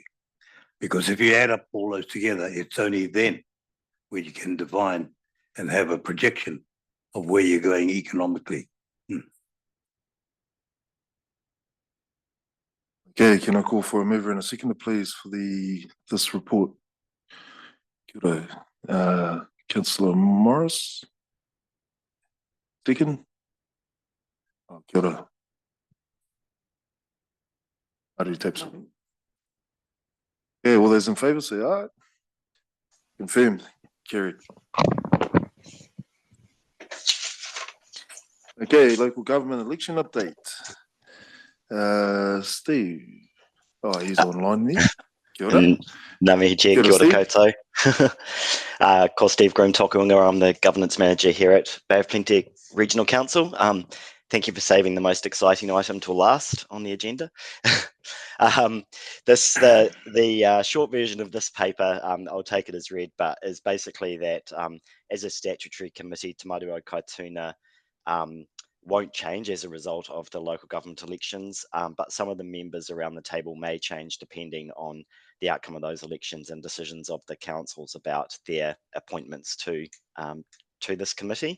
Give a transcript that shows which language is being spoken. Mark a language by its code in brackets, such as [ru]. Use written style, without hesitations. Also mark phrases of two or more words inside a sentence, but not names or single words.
[en] Because if you add up all those together, it's only then where you can define and have a projection of where you're going economically. Okay, can I call for a mover and a seconder, please, for this report? [mi] Kia ora. [en] Councillor Morris. Second. [mi] Oh, kia ora. [en] Maru taps. Okay, all those in favour say aye. Confirmed. Carried. Okay, local government election update. Steve. Oh, he's online there. [mi] Kia ora. Ngā mihi Chair, kia ora koutou. Ko Steve Groom toku ingoa, [en] I'm the governance manager here at Bay of Plenty Regional Council. Thank you for saving the most exciting item till last on the agenda. The short version of this paper, I'll take it as read, but is basically that as a statutory committee, Te Maru o Kaituna won't change as a result of the local government elections, but some of the members around the table may change depending on the outcome of those elections and decisions of the councils about their appointments to this committee.